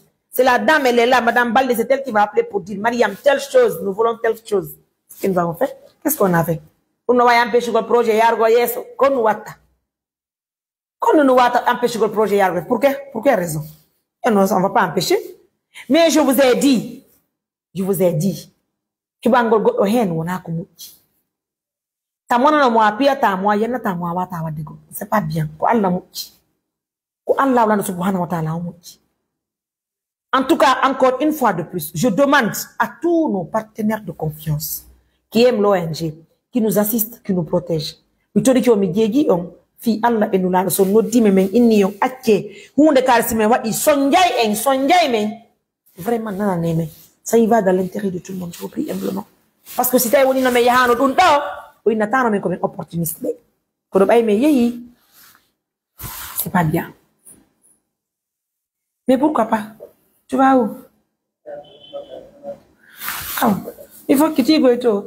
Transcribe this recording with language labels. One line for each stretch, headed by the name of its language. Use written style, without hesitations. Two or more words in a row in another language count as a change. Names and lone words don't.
French: C'est la dame, elle est là, Madame Balde, c'est elle qui m'a appelé pour dire, Mariam, telle chose, nous voulons telle chose. Ce que nous avons fait. Qu'est-ce qu'on a fait? On va empêcher le projet Yargo Yeso. Qu'on nous wata. Qu'on nous wata empêcher le projet Yargo. Pour quelle raison? Et non, on ne va pas empêcher. Mais je vous ai dit.
Fula: Kibangol go hen wona ko mucci. Ta mona no mo apia ta mo yenna ta mo wata wadde go.
French: C'est pas bien.
Fula: Ko Allah mucci. Ko Allah wala
Arabic: subhanahu wa ta'ala
Fula: mucci.
French: En tout cas, encore une fois de plus, je demande à tous nos partenaires de confiance qui aiment l'ONG, qui nous assistent, qui nous protègent.
Fula: Mitodi ki o mi jeegi on fi Allah e nula so noddi men inni on acce hunde karsi men wadi sonjay men vraiment nana neme.
French: Ça y va dans l'intérêt de tout le monde, je vous prie humblement. Parce que si tu as un nommé Yahano Dundo, ou une attente comme un opportuniste, c'est pas bien. Mais pourquoi pas? Tu vas où? Ah, il faut que tu y ailles tout.